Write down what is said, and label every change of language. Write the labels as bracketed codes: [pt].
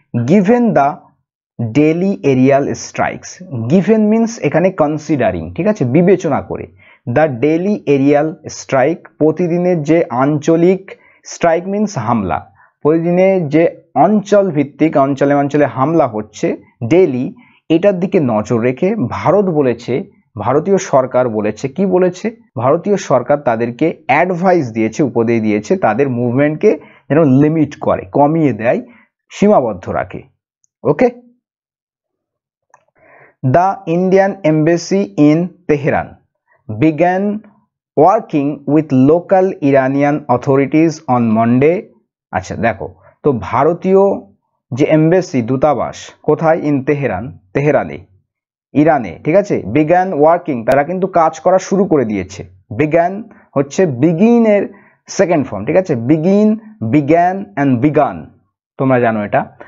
[en] given the daily aerial strikes, [bn] given means এখানে considering, ঠিক আছে, বিবেচনা করে, দ্য ডেলি এরিয়াল স্ট্রাইক, প্রতিদিনের যে আঞ্চলিক, স্ট্রাইক মিন্স হামলা, প্রতিদিনের যে অঞ্চল ভিত্তিক, অঞ্চলে হামলা হচ্ছে ডেলি, এটার দিকে নজর রেখে ভারত বলেছে, ভারতীয় সরকার বলেছে, কি বলেছে? ভারতীয় সরকার তাদেরকে অ্যাডভাইস দিয়েছে, উপদেশ দিয়েছে, তাদের মুভমেন্টকে যেন লিমিট করে, কমিয়ে দেয়, সীমাবদ্ধ রাখে। [en] Okay, the Indian embassy in Tehran began working with local Iranian authorities on Monday. [bn] আচ্ছা দেখো, তো ভারতীয় যে এমবেসি, দূতাবাস কোথায়? ইন তেহরান, তেহরানে, ইরানে, ঠিক আছে। বিজ্ঞান ওয়ার্কিং, তারা কিন্তু কাজ করা শুরু করে দিয়েছে। বিজ্ঞান হচ্ছে বিগিনের সেকেন্ড ফর্ম, ঠিক আছে, বিজ্ঞান অ্যান্ড বিগান, তোমরা জানো এটা।